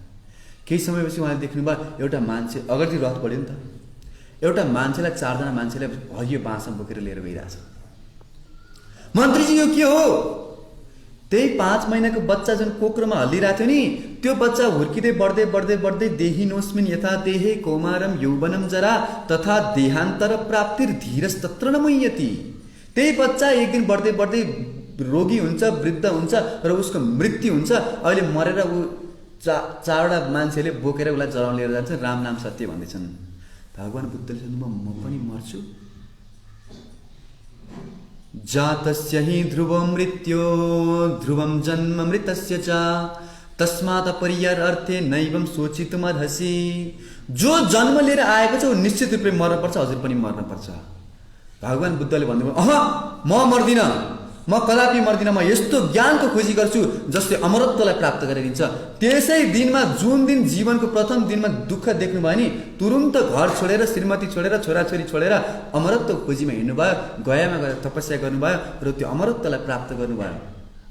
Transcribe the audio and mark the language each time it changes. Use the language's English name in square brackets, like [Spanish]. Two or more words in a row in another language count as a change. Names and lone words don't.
[Nepali] केही समयपछि उहाँले देख्नुभयो एउटा मान्छे अगाडि रथ बढ्यो नि त, एउटा मान्छेलाई 4 जना मान्छेलाई हरियो बाँसमा बोकेर लिएर गइरहेछ। मन्त्रीजी यो के हो? त्यही 5 महिनाको बच्चा जुन कोक्रोमा हल्लिरहेको थियो नि, त्यो बच्चा हुर्किँदै बढ्दै बढ्दै बढ्दै [Sanskrit] देहिनोस्मिन् यथा देहे कौमारम यौवनम जरा तथा देहान्तर प्राप्तिर धीरस तत्र न मुह्यति। [Nepali] त्यही बच्चा एक दिन बढ्दै बढ्दै रोगी हुन्छ, वृद्ध हुन्छ र उसको मृत्यु हुन्छ। अहिले मरेर ऊ 4वटा मान्छेले बोकेर उसलाई जराउन लिएर जान्छ, राम नाम सत्य भन्दैछन्। भगवान् बुद्धले भन्नुभयो म पनि मर्छु। [Sanskrit] जातस्य हि ध्रुवं मृत्यो ध्रुवं जन्म मृतस्य च तस्मात् पर्यार्थे नैवं सोचितुमर्हसि। [Nepali] जो जन्म लिएर आएको छ ऊ निश्चित रूपले मर्नुपर्छ, हजुर पनि मर्नुपर्छ। भगवान् बुद्धले भन्नुभयो म मर्दिन, म कदापि मर्दिन, म यस्तो ज्ञानको खोजी गर्छु जसले अमरत्वलाई प्राप्त गराइदिन्छ। त्यसै दिनमा, जुन दिन जीवनको प्रथम दिनमा दुःख देख्नुभयो नि, तुरुन्त घर छोडेर, श्रीमती छोडेर, छोराछोरी छोडेर अमरत्व खोजीमा हिँड्नुभयो, गयामा गएर तपस्या गर्नुभयो र त्यो अमरत्वलाई प्राप्त गर्नुभयो।